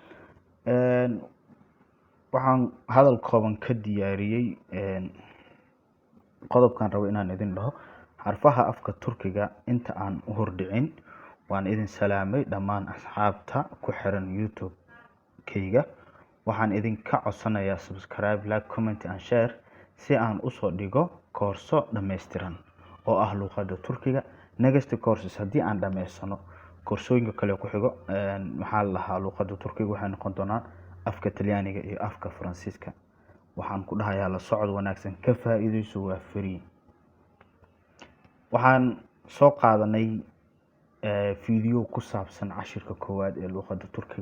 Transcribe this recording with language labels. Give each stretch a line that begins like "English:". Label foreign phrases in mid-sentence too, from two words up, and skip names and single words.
Somali: waxaan hadal kooban ka diyaariyey qodobkan rabo inaan idin dhaho xarfaha afka Turkiga. inta aan u hordhicin waan idin salaamay dhammaan asxaabta ku xiran youtube-kayga. waxaan idinka codsanayaa subscribe,
English: like, comment and share
Somali: si aan usoo dhigo koorso dhammaystiran oo ah luqadda Turkiga.
English: next courses
Somali: haddii aan dhammaysano koorsooyinka kale ku xigo maxaa la dhahaa luqadda Turkiga waxay noqon doonaan afka Talyaaniga iyo afka Faransiiska. waxaan ku dhahayaa la socod wanaagsan, ka faa'iidayso, waa free. waxaan soo qaadanay video ku saabsan cashirka koowaad ee luqadda Turkiga.